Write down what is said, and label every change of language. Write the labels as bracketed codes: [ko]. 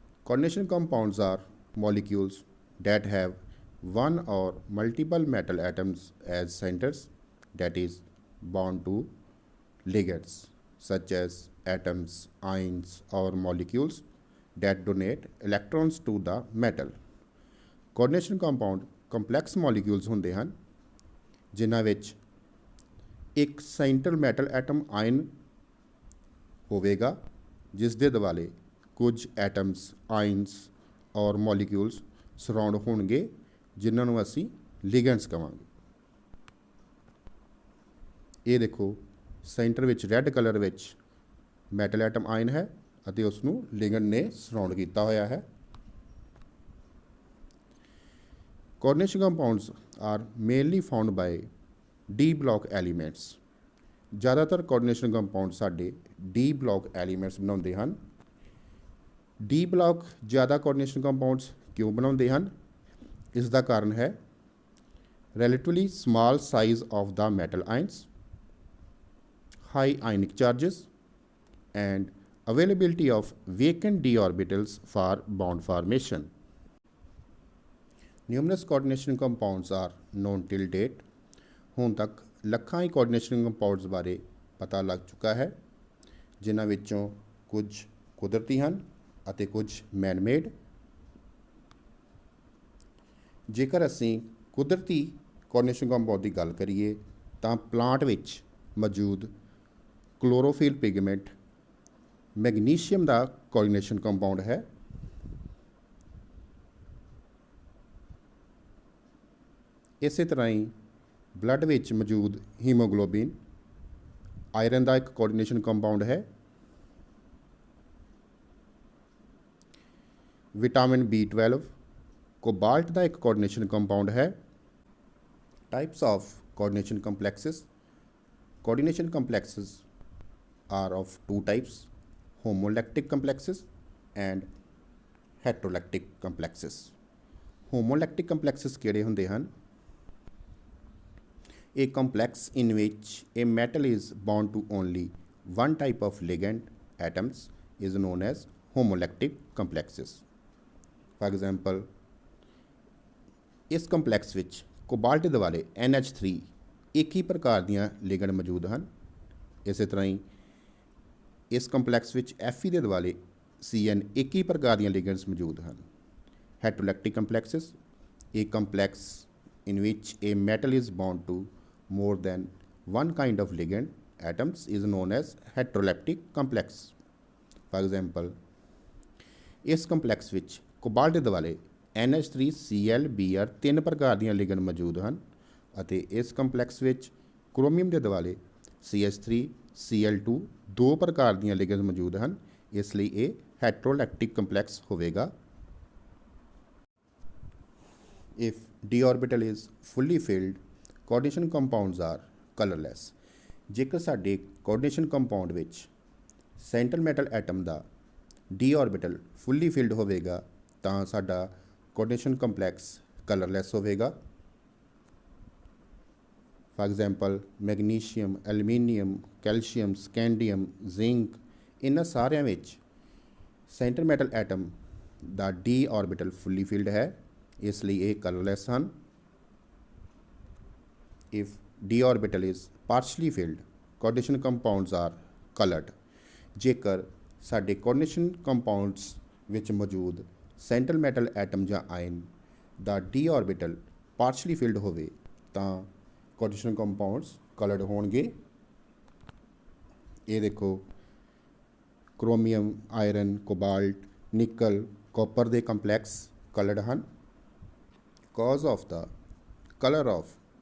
[en] Coordination compounds are molecules that have one or multiple metal atoms as centers, that is bound to ligands, such as atoms, ions, or molecules that donate electrons to the metal. Coordination compound complex molecules [pa] ਹੁੰਦੇ ਹਨ ਜਿਨ੍ਹਾਂ ਵਿੱਚ ਇੱਕ central metal atom ion ਹੋਵੇਗਾ ਜਿਸ ਦੇ ਦੁਆਲੇ ਕੁਝ ਐਟਮਸ ਆਇਨਸ ਔਰ ਮੋਲੀਕਿਊਲਸ ਸਰਾਊਂਡ ਹੋਣਗੇ ਜਿਨ੍ਹਾਂ ਨੂੰ ਅਸੀਂ ਲਿਗੈਂਡਸ ਕਹਾਂਗੇ। ਇਹ ਦੇਖੋ ਸੈਂਟਰ ਵਿੱਚ ਰੈੱਡ ਕਲਰ ਵਿੱਚ ਮੈਟਲ ਐਟਮ ਆਇਨ ਹੈ ਅਤੇ ਉਸ ਨੂੰ ਲਿਗੈਂਡ ਨੇ ਸਰਾਊਂਡ ਕੀਤਾ ਹੋਇਆ ਹੈ। [en] Coordination compounds are mainly found by D block elements. [pa] ਜ਼ਿਆਦਾਤਰ ਕੋਆਰਡੀਨੇਸ਼ਨ ਕੰਪਾਊਂਡ ਸਾਡੇ ਡੀ ਬਲੌਕ ਐਲੀਮੈਂਟਸ ਬਣਾਉਂਦੇ ਹਨ। ਡੀ ਬਲੌਕ ਜ਼ਿਆਦਾ ਕੋਆਰਡੀਨੇਸ਼ਨ ਕੰਪਾਊਂਡਸ ਕਿਉਂ ਬਣਾਉਂਦੇ ਹਨ? ਇਸ ਦਾ ਕਾਰਨ ਹੈ [en] Relatively small size of the metal ions, high ionic charges and availability of vacant d orbitals for bond formation. Numerous coordination compounds are known till date. [pa] ਹੁਣ ਤੱਕ ਲੱਖਾਂ ਹੀ ਕੋਆਰਡੀਨੇਸ਼ਨ ਕੰਪਾਊਂਡਸ ਬਾਰੇ ਪਤਾ ਲੱਗ ਚੁੱਕਾ ਹੈ ਜਿਨ੍ਹਾਂ ਵਿੱਚੋਂ ਕੁਝ ਕੁਦਰਤੀ ਹਨ ਅਤੇ ਕੁਝ ਮੈਨ-ਮੇਡ। ਜੇਕਰ ਅਸੀਂ ਕੁਦਰਤੀ ਕੋਆਰਡੀਨੇਸ਼ਨ ਕੰਪਾਊਂਡ ਦੀ ਗੱਲ ਕਰੀਏ ਤਾਂ ਪਲਾਂਟ ਵਿੱਚ ਮੌਜੂਦ ਕਲੋਰੋਫਿਲ ਪਿਗਮੈਂਟ ਮੈਗਨੀਸ਼ੀਅਮ ਦਾ ਕੋਆਰਡੀਨੇਸ਼ਨ ਕੰਪਾਊਂਡ ਹੈ। ਇਸੇ ਤਰ੍ਹਾਂ ਹੀ ਬਲੱਡ ਵਿੱਚ ਮੌਜੂਦ ਹੀਮੋਗਲੋਬਿਨ ਆਇਰਨ ਦਾ ਇੱਕ ਕੋਆਰਡੀਨੇਸ਼ਨ ਕੰਪਾਊਂਡ ਹੈ। ਵਿਟਾਮਿਨ B12 ਕੋਬਾਲਟ ਦਾ ਇੱਕ ਕੋਆਰਡੀਨੇਸ਼ਨ ਕੰਪਾਊਂਡ ਹੈ। [en] Types of coordination complexes. Coordination complexes are of two types, homolactic complexes and heterolactic complexes. [pa] Homolactic complexes ਕਿਹੜੇ ਹੁੰਦੇ ਹਨ? [en] A complex in which a metal is bound to only one type of ligand atoms is known as homolactic complexes. For example, [pa] ਇਸ complex ਵਿੱਚ cobalt ਦੇ ਦੁਆਲੇ NH3 ਇੱਕ ਹੀ ਪ੍ਰਕਾਰ ਦੀਆਂ ਲਿਗੈਂਡ ਮੌਜੂਦ ਹਨ। ਇਸੇ ਤਰ੍ਹਾਂ ਹੀ ਇਸ ਕੰਪਲੈਕਸ ਵਿੱਚ Fe ਦੇ ਦੁਆਲੇ Cn ਇੱਕ ਹੀ ਪ੍ਰਕਾਰ ਦੀਆਂ ਲਿਗੈਂਡਸ ਮੌਜੂਦ ਹਨ। [en] Heterolactic complexes, a complex in which a metal is bound to more than one kind of ligand atoms is known as heterolactic complex. For example, [pa] ਇਸ ਕੰਪਲੈਕਸ ਵਿੱਚ ਕੋਬਾਲਟ ਦੇ ਦੁਆਲੇ NH3Cl ਤਿੰਨ ਪ੍ਰਕਾਰ ਦੀਆਂ ਲਿਗੈਂਡ ਮੌਜੂਦ ਹਨ ਅਤੇ ਇਸ ਕੰਪਲੈਕਸ ਵਿੱਚ ਕ੍ਰੋਮੀਅਮ ਦੇ ਦੁਆਲੇ CH3Cl ਦੋ ਪ੍ਰਕਾਰ ਦੀਆਂ ਲਿਗੈਂਡਸ ਮੌਜੂਦ ਹਨ, ਇਸ ਲਈ ਇਹ ਹੈਟਰੋਲੈਕਟਿਕ ਕੰਪਲੈਕਸ ਹੋਵੇਗਾ। [en] If d orbital is fully filled, coordination compounds are colorless. [pa] ਜੇਕਰ ਸਾਡੇ ਕੋਆਰਡੀਨੇਸ਼ਨ ਕੰਪਾਊਂਡ ਵਿੱਚ ਸੈਂਟਰਲ ਮੈਟਲ ਐਟਮ ਦਾ d orbital fully filled ਹੋਵੇਗਾ ਤਾਂ ਸਾਡਾ ਕੋਆਰਡੀਨੇਸ਼ਨ ਕੰਪਲੈਕਸ ਕਲਰਲੈਸ ਹੋਵੇਗਾ। [en] For example, [pa] magnesium, aluminium, calcium, ਸਕੈਂਡੀਅਮ, zinc, ਇਹਨਾਂ ਸਾਰਿਆਂ ਵਿੱਚ ਸੈਂਟਰ ਮੈਟਲ ਐਟਮ ਦਾ d orbital fully filled ਹੈ, ਇਸ ਲਈ ਇਹ ਕਲਰਲੈਸ ਹਨ। [en] If d orbital is partially filled, coordination compounds are colored. [pa] ਜੇਕਰ ਸਾਡੇ ਕੋਆਰਡੀਨੇਸ਼ਨ ਕੰਪਾਊਂਡਸ ਵਿੱਚ ਮੌਜੂਦ ਸੈਂਟਰਲ ਮੈਟਲ ਐਟਮ ਜਾਂ ਆਇਨ ਦਾ d orbital partially filled ਹੋਵੇ ਤਾਂ ਕੋਆਰਡੀਨੇਸ਼ਨ ਕੰਪਾਊਂਡਸ ਕਲਰਡ ਹੋਣਗੇ। ਇਹ ਦੇਖੋ ਕ੍ਰੋਮੀਅਮ, ਆਇਰਨ, ਕੋਬਾਲਟ, ਨਿਕਲ, ਕਾਪਰ ਦੇ ਕੰਪਲੈਕਸ ਕਲਰਡ ਹਨ। [en] cause of the colour of